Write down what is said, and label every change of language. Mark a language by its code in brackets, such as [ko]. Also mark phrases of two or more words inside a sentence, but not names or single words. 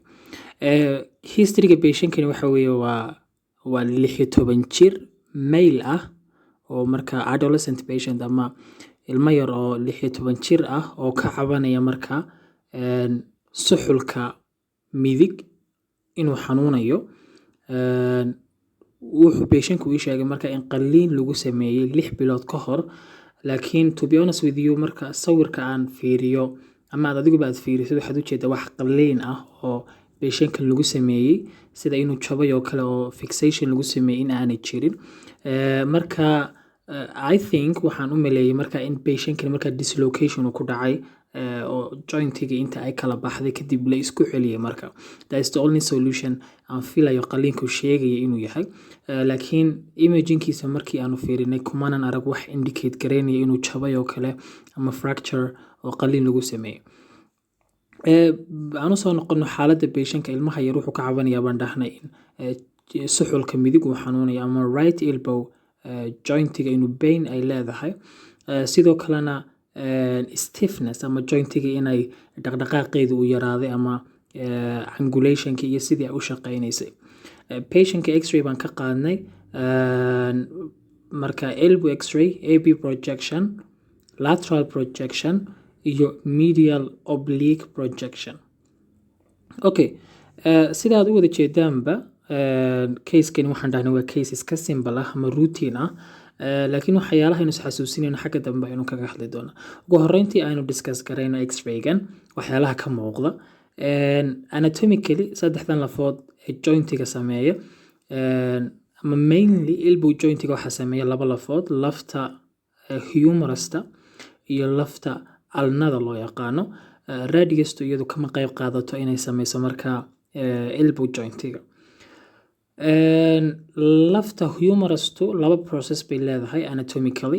[so] History-ga patient-kani waxa weeye waa 16 jir male ah oo marka [en] adolescent patient [so] ama ilmo yar oo 16 jir ah oo ka cabanaya marka suxulka midig inuu xanuunayo. Wuxuu patient-ku ii sheegay marka in qalliin lagu sameeyay 6 bilood ka hor. Laakiin [en] to be honest with you [so] marka sawirka aan fiiriyo ama adiguba aad fiiriso waxaad u jeedaa wax qalliin ah oo patient-kan lagu sameeyay sida inuu jabay oo kale oo fixation lagu sameeyay in aanay jirin. Marka [en] I think [so] waxaan u maleeyay marka in patient-kan marka dislocation uu ku dhacay oo joint-iga inta ay kala baxday kadib la isku celiyay marka. [en] That is the only solution [so] aan filayo qalliinku sheegaya inuu yahay. Laakiin imaging-kiisa markii aanu fiirinay kumanan arag wax indicate gareynaya inuu jabay oo kale ama fracture oo qalliin lagu sameeyay. Aan u soo noqono xaaladda patient-ka ilmaha yar wuxuu ka cabanayaa baan dhahnay in suxulka midig uu xanuunayo ama [en] right elbow [so] joint-iga inuu pain ay leedahay. Sidoo kalena stiffness ama joint-iga inay dhaqdhaqaaqeedu uu yaraaday ama angulation-ka iyo sidii ay u shaqeynaysay. Patient-ka x-ray baan ka qaadnay. [en] Marka elbow x-ray, AB projection, lateral projection iyo medial oblique projection. Okay. [so] Sida aad u wada jeedaanba case-kani waxaan dhahnay waa case iska simple ah ama routine ah. Laakiin waxyaalaha aynu xasuusinayno xagga dambe aynu kaga hadli doonaa. Ugu horreyntii aynu discuss gareyno x-ray-gan waxyaalaha ka muuqda. Anatomically saddexdan lafood ee joint-iga sameeya ama mainly [en] elbow joint- [so] iga waxa sameeya laba lafood, lafta humerus-ta iyo lafta ulnada loo yaqaano. Radius-tu iyadu kama qayb qaadato inay sameyso marka [en] elbow joint- [so] iga. Lafta humerus-tu laba process bay leedahay anatomically.